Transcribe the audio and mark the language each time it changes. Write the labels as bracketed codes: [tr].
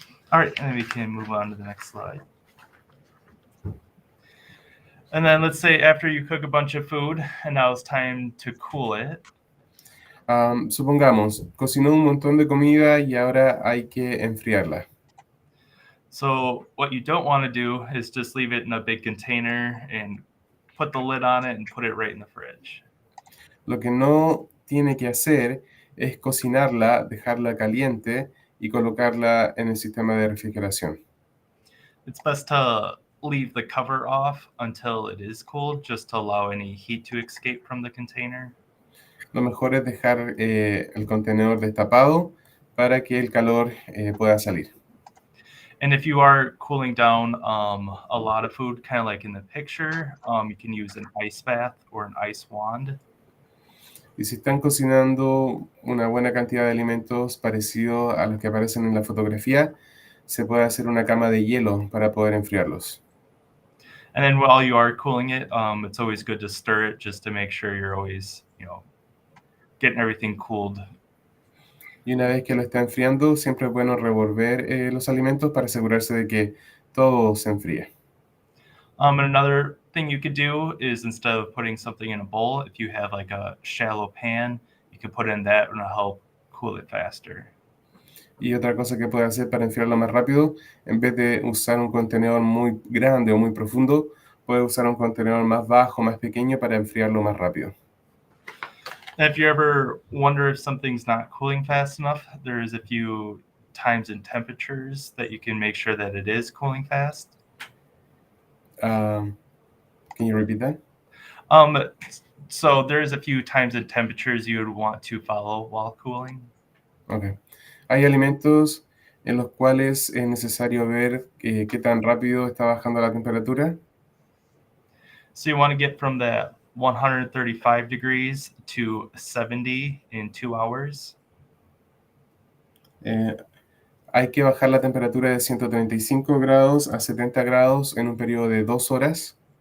[en] All right, and we can move on to the next slide. And then let's say after you cook a bunch of food and now it's time to cool it. [es] Supongamos, cocinó un montón de comida y ahora hay que enfriarla. [en] So what you don't want to do is just leave it in a big container and put the lid on it and put it right in the fridge. [es] Lo que no tiene que hacer es cocinarla, dejarla caliente y colocarla en el sistema de refrigeración. [en] It's best to leave the cover off until it is cooled, just to allow any heat to escape from the container. [es] Lo mejor es dejar el contenedor destapado para que el calor pueda salir. [en] And if you are cooling down a lot of food, kind of like in the picture, you can use an ice bath or an ice wand. [es] Y si están cocinando una buena cantidad de alimentos parecidos a los que aparecen en la fotografía, se puede hacer una cama de hielo para poder enfriarlos. [en] And then while you are cooling it, it's always good to stir it just to make sure you're always, getting everything cooled. [es] Y una vez que lo está enfriando, siempre es bueno revolver los alimentos para asegurarse de que todo se enfríe. [en] And another thing you could do is instead of putting something in a bowl, if you have like a shallow pan, you can put in that and it'll help cool it faster. [es] Y otra cosa que puede hacer para enfriarlo más rápido, en vez de usar un contenedor muy grande o muy profundo, puede usar un contenedor más bajo, más pequeño para enfriarlo más rápido. [en] And if you ever wonder if something's not cooling fast enough, there's a few times and temperatures that you can make sure that it is cooling fast. Can you repeat that? So there's a few times and temperatures you would want to follow while cooling. Okay. [es] Hay alimentos en los cuales es necesario ver qué tan rápido está bajando la temperatura. [en] So you want to get from that 135 degrees to 70 in 2 hours. [es] Hay que bajar la temperatura de 135 grados a 70 grados en un periodo de 2 horas.